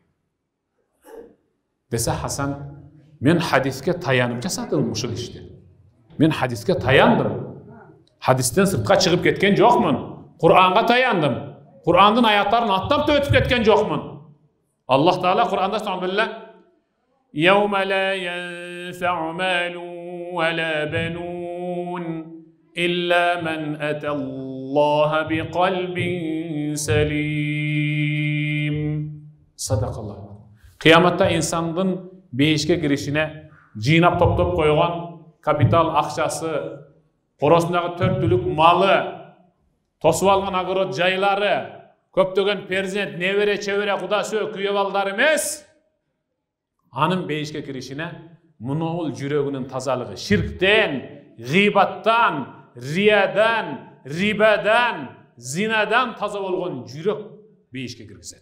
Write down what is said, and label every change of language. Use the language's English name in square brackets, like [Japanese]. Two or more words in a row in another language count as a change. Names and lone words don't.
[Kyrgyz] Десе Хасан, мен хадиске таянып жасадым ушул ишти. Мен хадиске таяндым. Хадистен сыртка чыгып кеткен жокмун. Кур'анга таяндым. Кур'андын аяттарын аттап да өтүп кеткен жокмун. Аллах Таала Кур'анда субханалла [Arabic] "يوم لا ينفع مال ولا بنون إلا من أتى الله بقلب سليم." [Kyrgyz] Sadaqallah. Кыяматта инсандын бейишке киришине жинап топтоп койгон капитал акчасы, коросундагы 4 түлүк малы, тосуп алган огород жайлары, көптөгөн перзент, небере, чебере, куда сөө, күйөө балдар эмес. Анын бейишке киришине мунул жүрөгүнүн тазалыгы, ширктен, гыйбаттан, риядан, рибадан, зинадан таза болгон жүрөк бейишке киргизет.